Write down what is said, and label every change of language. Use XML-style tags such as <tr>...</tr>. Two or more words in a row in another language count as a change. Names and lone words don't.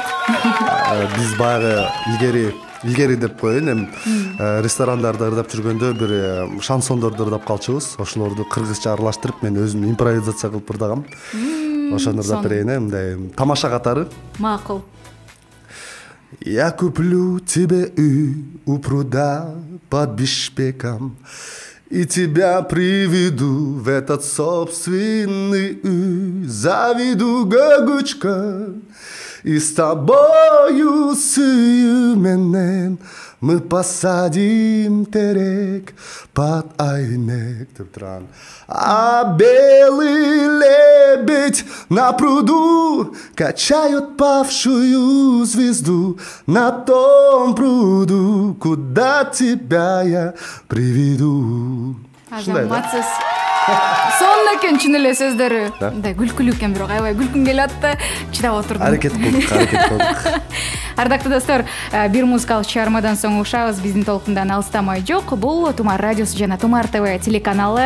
<ky>Биз баягы илгери деп коеюн, эми ресторандарда ырдап жүргөндө бир шансондорду ырдап калчубуз. Ошолорду кыргызча аралаштырып мен өзүм импровизация кылып ырдагам. Ошону ырдап берейин, мындай тамаша катары. Макул.</ky> <ru>Я куплю тебе у пруда под Бишкеком и тебя приведу в этот собственный заведу гагучка И с тобою сүйменен мы посадим терек под айнек</ru> <ky>деп турган.</ky> <ru>А белый лебедь на пруду качает павшую звезду на том пруду, куда тебя я приведу.</ru> <ky>Азаматсыз. Сонун экен чын эле сөздөрү. Мындай күлкүлүү экен, бирок аябай күлкүм келип атты. Чыдап отурдум. Аракет кылдык. Ардактуу достор, бир музыкалык чыгармадан соң угушабыз. Биздин толкундан алыстамай жок. Бул Тумар радиосу жана Тумар ТВ телеканалы.</ky>